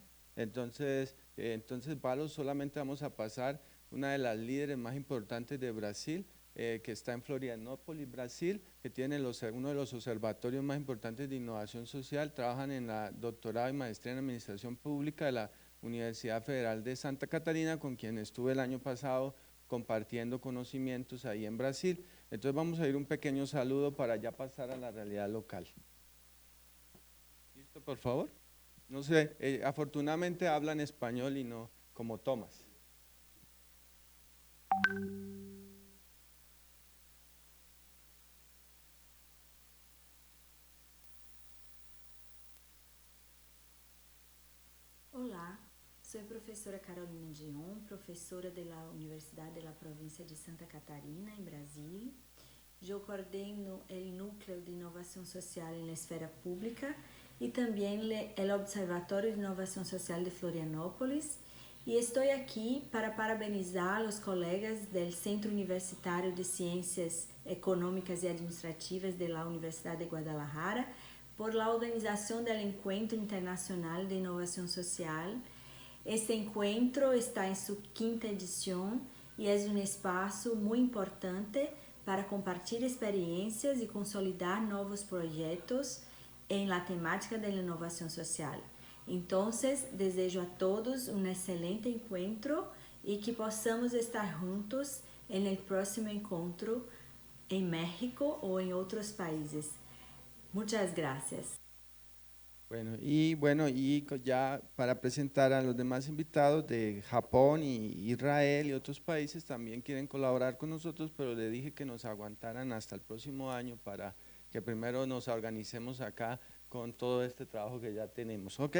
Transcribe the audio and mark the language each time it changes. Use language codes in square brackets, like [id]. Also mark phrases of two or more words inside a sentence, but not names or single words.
[es] Entonces, Valo, solamente vamos a pasar una de las líderes más importantes de Brasil, que está en Florianópolis, Brasil, que tiene uno de los observatorios más importantes de innovación social, trabajan en la doctorado y maestría en administración pública de la Universidad Federal de Santa Catarina, con quien estuve el año pasado compartiendo conocimientos ahí en Brasil. Entonces vamos a ir un pequeño saludo para ya pasar a la realidad local. ¿Listo, por favor? No sé, afortunadamente hablan español y no como Tomás. [pt] Olá, sou a professora Carolina Dion, professora da Universidade da Província de Santa Catarina, em Brasília. Eu coordeno o Núcleo de Inovação Social na Esfera Pública e também o Observatório de Inovação Social de Florianópolis. E estou aqui para parabenizar os colegas do Centro Universitário de Ciências Econômicas e Administrativas da Universidade de Guadalajara por la organização do Encontro Internacional de Inovação Social. Este encontro está em sua 5ª edição e é um espaço muito importante para compartilhar experiências e consolidar novos projetos em la temática da inovação social. Então, desejo a todos um excelente encontro e que possamos estar juntos no próximo encontro em México ou em outros países. [es] Muchas gracias. Bueno, y ya para presentar a los demás invitados de Japón y Israel y otros países también quieren colaborar con nosotros, pero le dije que nos aguantaran hasta el próximo año para que primero nos organicemos acá con todo este trabajo que ya tenemos, ¿ok?